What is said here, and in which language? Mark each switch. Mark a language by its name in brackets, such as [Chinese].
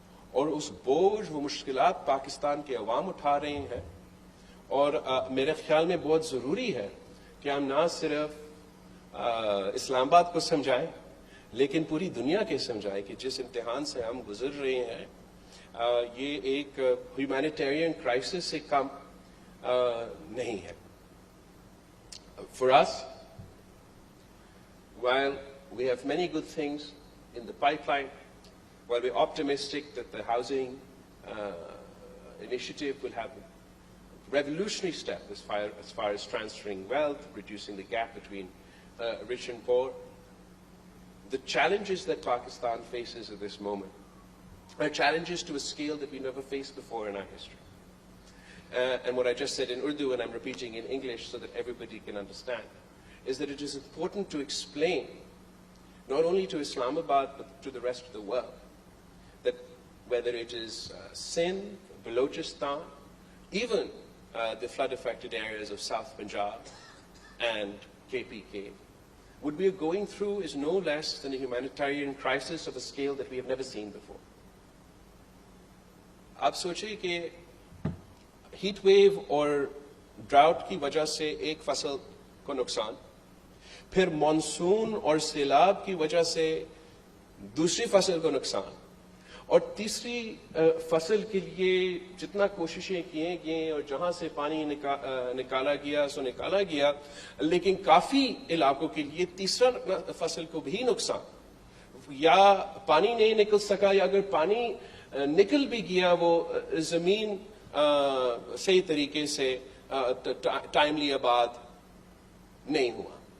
[Urdu] اور اس بوجھ و مشکلات پاکستان کے عوام اٹھا رہے ہیں, اور میرے خیال میں بہت ضروری ہے کہ ہم نہ صرف اسلام آباد کو سمجھائیں لیکن پوری دنیا کے سمجھائیں کہ جس امتحان سے ہم گزر رہے ہیں یہ ایک [English] humanitarian crisis [Urdu] سے کم نہیں ہے. [English] For us, while we have many good things in the pipeline, while we're optimistic that the housing initiative will have a revolutionary step as far as transferring wealth, reducing the gap between rich and poor, the challenges that Pakistan faces at this moment are challenges to a scale that we never faced before in our history. And what I just said in Urdu, and I'm repeating in English so that everybody can understand, is that it is important to explain, not only to Islamabad, but to the rest of the world, that whether it is Sindh, Balochistan, even the flood-affected areas of South Punjab and KPK, what we are going through is no less than a humanitarian crisis of a scale that we have never seen before. [Urdu] آپ سوچیں کہ heat wave اور drought کی وجہ سے ایک فصل کو نقصان, پھر مانسون اور سیلاب کی وجہ سے دوسری فصل کو نقصان, اور تیسری فصل کے لیے جتنا کوششیں کیے گئیں اور جہاں سے پانی نکالا گیا سو نکالا گیا, لیکن کافی علاقوں کے لیے تیسرا فصل کو بھی نقصان, یا پانی نہیں نکل سکا, یا اگر پانی نکل بھی گیا وہ زمین صحیح طریقے سے ٹائملی آباد نہیں ہوا.